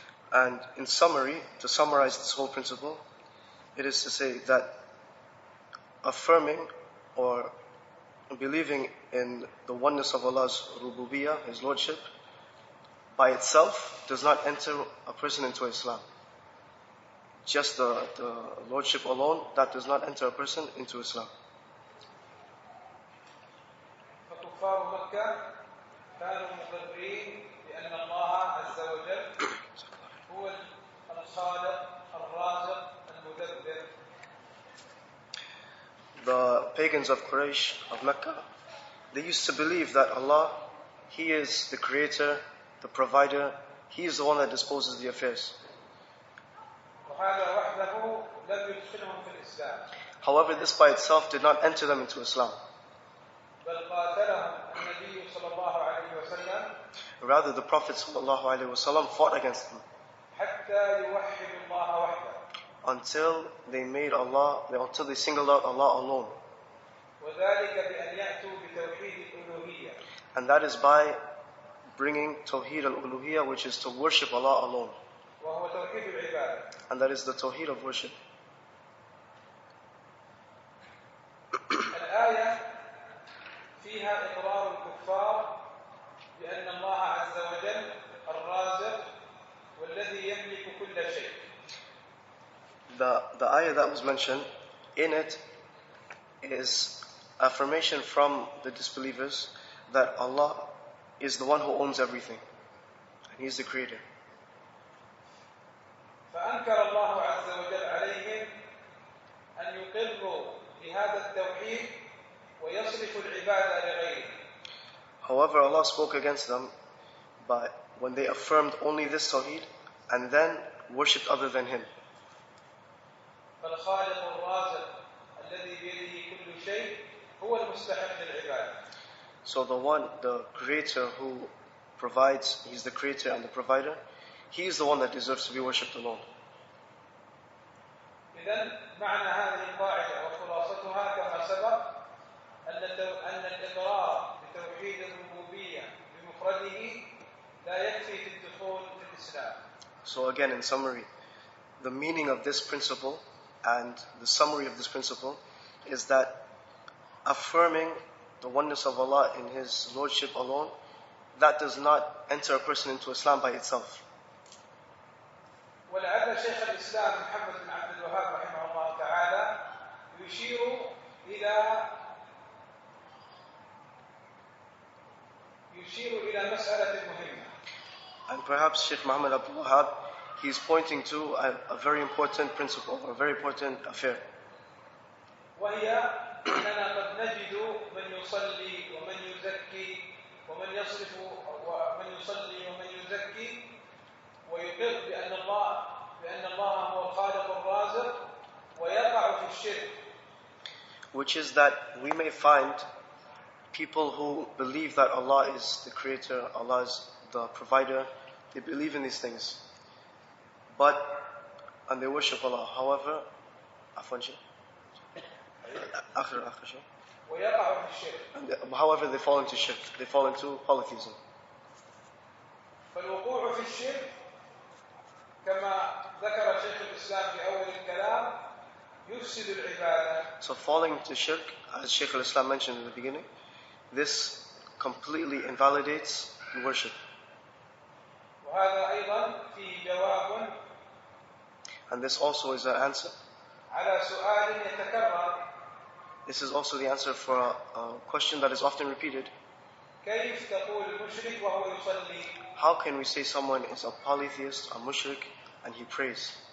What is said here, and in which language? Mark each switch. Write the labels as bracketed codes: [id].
[en] And in summary, to summarize this whole principle, it is to say that affirming or believing in the oneness of Allah's rububiyyah, His lordship, by itself does not enter a person into Islam. Just the lordship alone, that does not enter a person into Islam. [ar] فكفار مكة كانوا مقرين بأن الله عز وجل هو الخالق الرازق المدبر. [en] The pagans of Quraysh, of Mecca, they used to believe that Allah, He is the creator, the provider, He is the one that disposes the affairs. [ar] وهذا وحده لم يدخلهم في الإسلام. [en] However, this by itself did not enter them into Islam. [ar] بل قاتلهم النبي صلى الله عليه وسلم. [en] Rather, the Prophet sallallahu alaihi wasallam fought against them [ar] حتى يوحدوا الله وحده. [en] until they singled out Allah alone. [ar] وذلك بأن يأتوا بتوحيد الألوهية. [en] And that is by bringing Tawheed al-Uluhiyyah, which is to worship Allah alone. [ar] وهو توحيد العبادة. [en] And that is the Tawheed of worship. [ar] الآية فيها إقرار الكفار بأن الله عز وجل الرازق والذي يملك كل شيء. [en] The ayah that was mentioned, in it is affirmation from the disbelievers that Allah is the one who owns everything. And He is the creator. [ar] فأنكر الله عز وجل عليهم أن يقروا بهذا التوحيد ويصرفوا العبادة لغيره. [en] However, Allah spoke against them when they affirmed only this Tawheed and then worshipped other than Him. [ar] فالخالق الرازق الذي بيده كل شيء هو المستحق للعبادة. [en] So the creator who provides, He's the creator and the provider, He is the one that deserves to be worshipped alone. [ar] إذن معنى هذه القاعدة وخلاصتها كما سبق أن الإقرار بتوحيد الربوبية بمفرده لا يكفي في الدخول في الإسلام. [en] So again, in summary, the meaning of this principle and the summary of this principle is that affirming the oneness of Allah in His Lordship alone, that does not enter a person into Islam by itself. [ar] ولعل شيخ الإسلام محمد بن عبد الوهاب رحمه الله تعالى يشير إلى مسألة مهمة. [en] And perhaps Sheikh Muhammad Abdul Wahab, he's pointing to a very important principle, or a very important affair. [ar] وهي أننا قد نجد من يصلي ومن يزكي ومن يصرف ومن يصلي ومن يزكي ويقر بأن الله هو الخالق الرازق ويقع في الشرك. [en] Which is that we may find people who believe that Allah is the creator, Allah is the provider, they believe in these things. And they worship Allah. However, however they fall into shirk, they fall into polytheism. [ar] فالوقوع في الشرك كما ذكر شيخ الإسلام في أول الكلام يفسد العبادة. [en] So falling into shirk, as Shaykh al-Islam mentioned in the beginning, this completely invalidates the worship. [ar] وهذا أيضا فيه جواب. [en] And this also is an answer. [ar] على سؤال يتكرر. [en] This is also the answer for a question that is often repeated. [ar] كيف تقول المشرك وهو يصلي؟ [en] How can we say someone is a polytheist, a mushrik, and he prays?